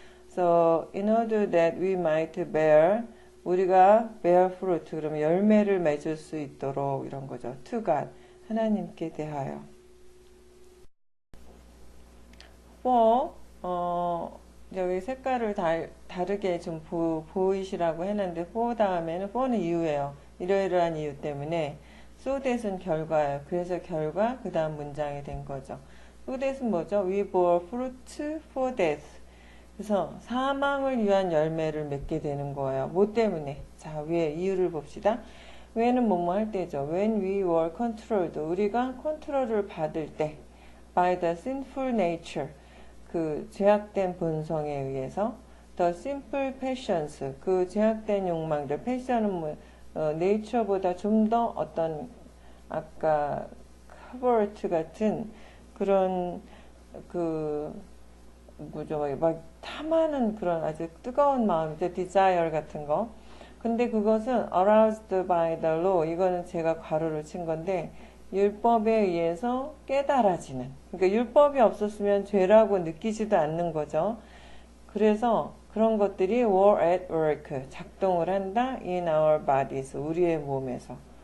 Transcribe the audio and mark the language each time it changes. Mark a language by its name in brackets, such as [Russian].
[English] So in order that we might bear 우리가 bear fruit [Korean] 그러면 열매를 맺을 수 있도록 이런 거죠. to God 하나님께 대하여. for 여기 색깔을 다르게 좀 보이시라고 했는데 for 다음에는 for는 이유예요. 이러이러한 이유 때문에 so that은 결과예요. 그래서 결과 그 다음 문장이 된 거죠. [English] so that은 뭐죠? We bore fruit for death. [Korean] 그래서 사망을 위한 열매를 맺게 되는 거예요. 뭐 때문에? 자, 위에 이유를 봅시다. when은 뭐뭐 할 때죠. [English] when we were controlled. [Korean] 우리가 컨트롤을 받을 때 [English] by the sinful nature. [Korean] 그 죄악된 본성에 의해서 [English] the simple passions. [Korean] 그 죄악된 욕망들. passion은 뭐 nature보다 좀 더 어떤 아까 covert 같은 그런 뭐죠? 막 탐하는 그런 아주 뜨거운 마음이죠. desire 같은 거. 근데 그것은 [English] aroused by the law. [Korean] 이거는 제가 괄호를 친 건데 율법에 의해서 깨달아지는. 그러니까 율법이 없었으면 죄라고 느끼지도 않는 거죠. 그래서 그런 것들이 [English] were at work. [Korean] 작동을 한다. [English] in our bodies. [Korean] 우리의 몸에서.